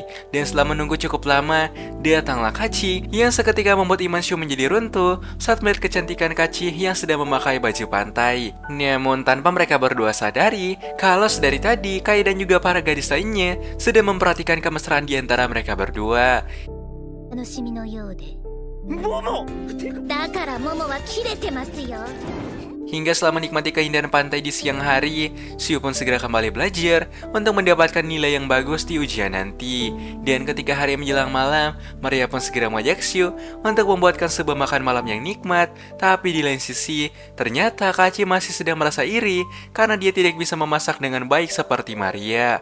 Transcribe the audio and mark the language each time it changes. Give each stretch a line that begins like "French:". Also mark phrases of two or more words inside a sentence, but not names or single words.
Indonesian: Dan setelah menunggu cukup lama, datanglah Kachi yang seketika membuat iman Shu menjadi runtuh saat melihat kecantikan Kachi yang sedang memakai baju pantai. Namun tanpa mereka berdua sadari kalau sedari tadi Kai dan juga para gadis lainnya sedang memperhatikan kemesraan di antara mereka berdua.
Japanese: 楽しみのようで。だからモモは切れてますよ。
Indonesian: Hingga setelah menikmati keindahan pantai di siang hari, Shu pun segera kembali belajar untuk mendapatkan nilai yang bagus di ujian nanti. Dan ketika hari menjelang malam, Maria pun segera mengajak Shu untuk membuatkan sebuah makan malam yang nikmat. Tapi di lain sisi, ternyata Kachi masih sedang merasa iri karena dia tidak bisa memasak dengan baik seperti Maria.